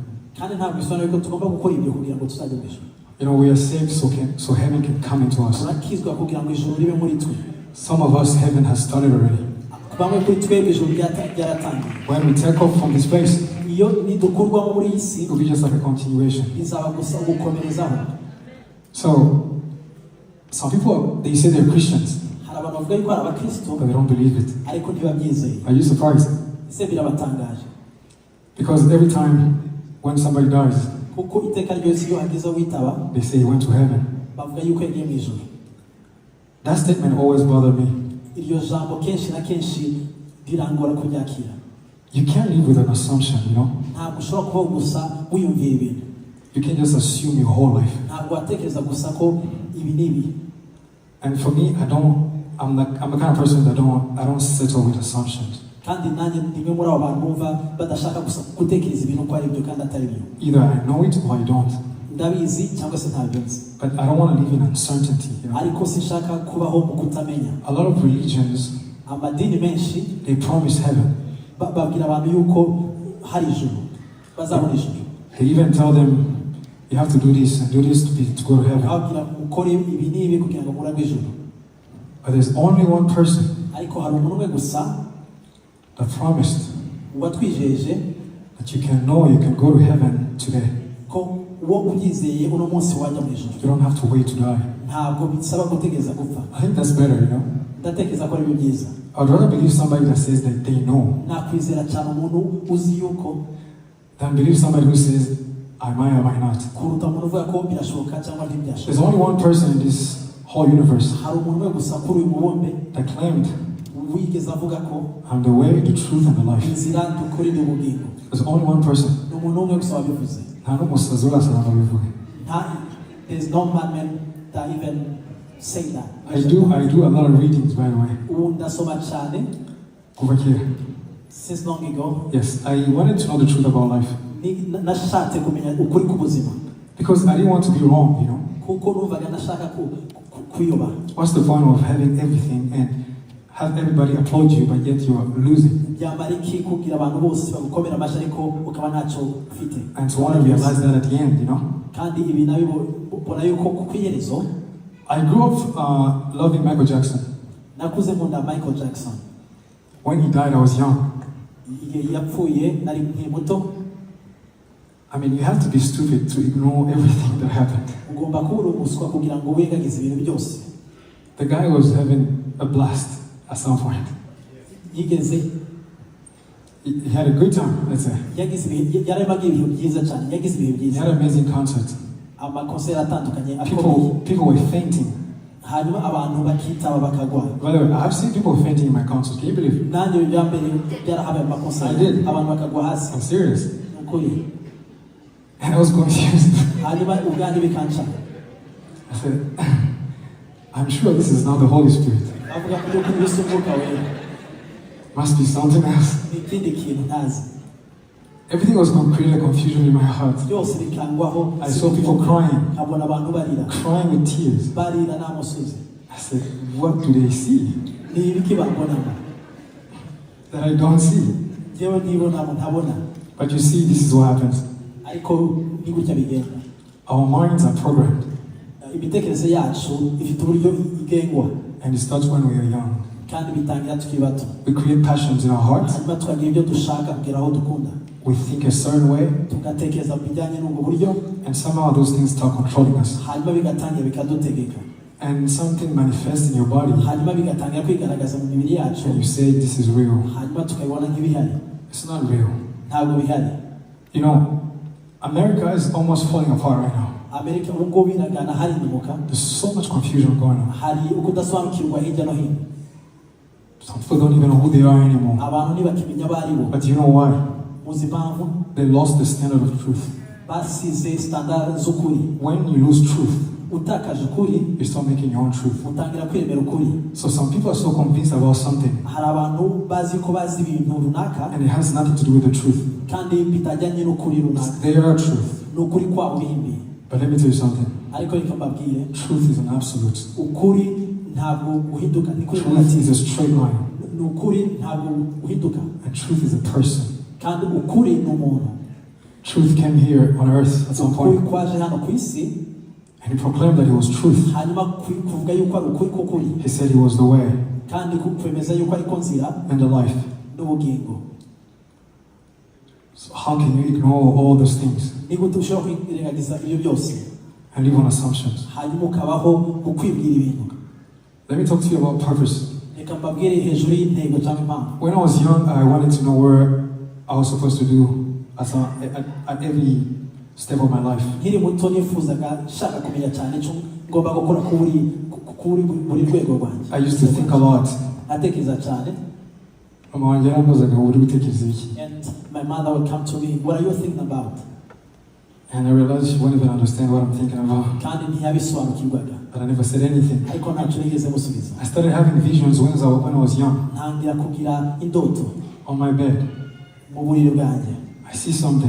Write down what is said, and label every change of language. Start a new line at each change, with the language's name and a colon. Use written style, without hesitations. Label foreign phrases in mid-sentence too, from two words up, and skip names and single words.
Kinyarwanda: kandi ntabwo bisobanuye ko tugomba gukora ibyo kugira ngo tuzajye mu ijuru.
English: You know, we are saved so heaven can come into us.
Kinyarwanda: turakizwa kugira ngo ijuru ribe muri twe.
English: Some of us, heaven has started already.
Kinyarwanda: bamwe kuri twebwe ijuru ryaratangiye.
English: When we take off from this place,
Kinyarwanda: iyo nidukurwamo muri iyi si
English: it will be just like a continuation.
Kinyarwanda: bizaba gusa gukomerezaho.
English: So, some people, they say they're Christians,
Kinyarwanda: hari abantu bavuga yuko ari abakristo
English: but they don't believe it.
Kinyarwanda: ariko ntibabyizeye.
English: Are you surprised?
Kinyarwanda: ese birabatangaje
English: Because every time when somebody dies,
Kinyarwanda: kuko iteka ryose iyo hagize witaba
English: they say he went to heaven.
Kinyarwanda: bavuga yuko yagiye mu ijuru.
English: That statement always bothered me.
Kinyarwanda: iryo jambo kenshi na kenshi rirangora kuryakira.
English: You can't live with an assumption, you know?
Kinyarwanda: ntabwo ushobora kubaho gusa wiyumvira ibintu.
English: You can't just assume your whole life.
Kinyarwanda: ntabwo watekereza gusa ko ibi n'ibi.
English: And for me, I'm the kind of person that I don't settle with assumptions.
Kinyarwanda: kandi nanjye ndimwe muri abo bantu bumva badashaka gusa gutekereza ibintu ko ari byo kandi atari byo.
English: Either I know it or I don't.
Kinyarwanda: ndabizi cyangwa se ntabyo nzi.
English: But I don't want to live in uncertainty, you know?
Kinyarwanda: ariko sinshaka kubaho mu kutamenya.
English: A lot of religions,
Kinyarwanda: amadini menshi
English: they promise heaven.
Kinyarwanda: babwira abantu yuko hari ijuru bazabona ijuru.
English: They even tell them, you have to do this and do this to go to heaven.
Kinyarwanda: babwira mukore ibi n'ibi kugira ngo muragwe ijuru.
English: But there's only one person
Kinyarwanda: ariko hari umuntu umwe gusa
English: that promised
Kinyarwanda: watwijeje
English: that you can know you can go to heaven today.
Kinyarwanda: ko uwo ubyizeye uno munsi wajya mu ijuru.
English: You don't have to wait to die.
Kinyarwanda: ntabwo bisaba gutegereza gupfa.
English: I think that's better, you know?
Kinyarwanda: ndatekereza ko ari byo byiza.
English: I'd rather believe somebody that says that they know
Kinyarwanda: nakwizera cyane umuntu uzi yuko
English: than believe somebody who says, I might or might not.
Kinyarwanda: kuruta umuntu uvuga ko birashoboka cyangwa
English: There's
Kinyarwanda: ntibyashoboka.
English: only one person in this whole universe
Kinyarwanda: hari umuntu umwe gusa kuri uyu mubumbe
English: that claimed,
Kinyarwanda: wigeze avuga ko
English: I'm the way, the truth, and the life.
Kinyarwanda: inzira dukuri n'ubugingo.
English: There's only one person. ni umuntu umwe gusa wabivuze. There's no madman that even say that. I do a lot of readings, by the way.
Kinyarwanda: ubu ndasoma cyane
English: Over here. since long ago. Yes, I wanted to know the truth about life.
Kinyarwanda: nashatse kumenya ukuri k'ubuzima
English: Because I didn't want to be wrong, you know.
Kinyarwanda: kuko numvaga nashaka kuyoba.
English: What's the point of having everything and have everybody applaud you, but yet you are losing?
Kinyarwanda: byamara iki kugira abantu bose bagukomera amashyi ariko ukaba ntacyo ufite.
English: And to want to realize that at the end, you know.
Kinyarwanda: kandi ibi nabibona yuko ku iherezo.
English: I grew up loving Michael Jackson.
Kinyarwanda: nakuze nkunda Michael Jackson.
English: When he died, I was young.
Kinyarwanda: igihe yapfuye nari nkiri muto.
English: I mean, you have to be stupid to ignore everything that happened.
Kinyarwanda: ugomba kuba umuswa kugira ngo wirengagize ibintu byose.
English: The guy was having a blast at some point.
Kinyarwanda: yigeze
English: He had a good time, let's say.
Kinyarwanda: yagize ibihe yarabagiye ibihe byiza cyane. yagize ibihe
English: He
Kinyarwanda: byiza.
English: had amazing concerts.
Kinyarwanda: amakonseri atandukanye akomeye.
English: People were fainting.
Kinyarwanda: hanyuma abantu bakitaba bakagwa.
English: By the way, I have seen people fainting in my concerts. Can you believe it?
Kinyarwanda: nanjye ibya mbere byarahabaye mu makonseri.
English: I did.
Kinyarwanda: abantu bakagwa hasi.
English: I'm serious.
Kinyarwanda: ni ukuri.
English: And I was confused.
Kinyarwanda: hanyuma ubwanjye bikanca.
English: I said, I'm sure this is not the Holy Spirit.
Kinyarwanda: avuga ko yuko Yesu Umwuka Wera.
English: Must be something else.
Kinyarwanda: ni ikindi kintu ntazi.
English: Everything was creating a confusion in my heart.
Kinyarwanda: byose bikangwaho.
English: I saw people crying,
Kinyarwanda: nkabona abantu barira.
English: crying with tears.
Kinyarwanda: barira n'amusozi.
English: I said, what do they see
Kinyarwanda: ni ibiki babonamo
English: that I don't see?
Kinyarwanda: jewe nibonamo ntabona.
English: But you see, this is what happens.
Kinyarwanda: ariko ni gutya bigenda.
English: Our minds are programmed,
Kinyarwanda: imitekerereze yacu ifite uburyo igengwa.
English: and it starts when we are young.
Kinyarwanda: kandi bitangira tukiri bato.
English: We create passions in our hearts.
Kinyarwanda: hanyuma tukagira ibyo dushaka kugera aho dukunda.
English: We think a certain way,
Kinyarwanda: tugatekereza mu bijyanye n'ubwo buryo.
English: and somehow those things start controlling us.
Kinyarwanda: hanyuma bigatangira bikadutegeka.
English: And something manifests in your body,
Kinyarwanda: hanyuma bigatangira kwigaragaza mu mibiri yacu.
English: and you say, this is real.
Kinyarwanda: hanyuma tukabibona nk'ibihari.
English: It's not real.
Kinyarwanda: ntabwo bihari.
English: You know, America is almost falling apart right now.
Kinyarwanda: amerika ubu ngubu iragana hari impanuka.
English: There's so much confusion going on.
Kinyarwanda: hari ukudasobanukirwa hirya no hino.
English: Some people don't even know who they are anymore.
Kinyarwanda: abantu ntibakimenya abo ari bo.
English: But you know why?
Kinyarwanda: muzi impamvu?
English: They lost the standard of truth.
Kinyarwanda: basize standard z'ukuri.
English: When you lose truth,
Kinyarwanda: utakaje ukuri,
English: you start making your own truth.
Kinyarwanda: utangira kwemera ukuri.
English: So some people are so convinced about something,
Kinyarwanda: hari abantu bazi ko bazi ibintu runaka
English: and it has nothing to do with the truth.
Kinyarwanda: kandi bitajyanye n'ukuri runaka.
English: It's their truth.
Kinyarwanda: ni ukuri kwabo bihimbiye.
English: But let me tell you something.
Kinyarwanda: ariko reka mbabwire,
English: Truth is an absolute.
Kinyarwanda: ukuri ntabwo guhinduka. ni kuri
English: Truth is a straight line.
Kinyarwanda: ni ukuri ntabwo guhinduka.
English: And truth is a person.
Kinyarwanda: kandi ukuri n'umuntu.
English: Truth came here on earth at some point.
Kinyarwanda: Kwaje hano ku isi.
English: And he proclaimed that he was truth.
Kinyarwanda: Hanyuma kuvuga yuko ari ukuri k'ukuri.
English: He said he was the way.
Kinyarwanda: Kandi kwemeza yuko ari konzira.
English: And the life.
Kinyarwanda: N'ubugingo.
English: So how can you ignore all those things?
Kinyarwanda: Nigute ushobora kwirengagiza ibyo byose?
English: And live on assumptions.
Kinyarwanda: Hanyuma ukabaho ukwibwira ibintu.
English: Let me talk to you about purpose.
Kinyarwanda: Reka mbabwire hejuru y'intego cyangwa impamvu.
English: When I was young, I wanted to know where I was supposed to do at every step of my life.
Kinyarwanda: Nkiri muto nifuzaga shaka kumenya cyane cyo ngomba gukora kuri buri rwego rwanjye.
English: I used to think a lot.
Kinyarwanda: Natekereza cyane.
English: And my mother would come to me, what are you thinking about? And I realized she wouldn't even understand what I'm thinking about. But I never said anything. I started having visions when I was young. On my bed. I see something.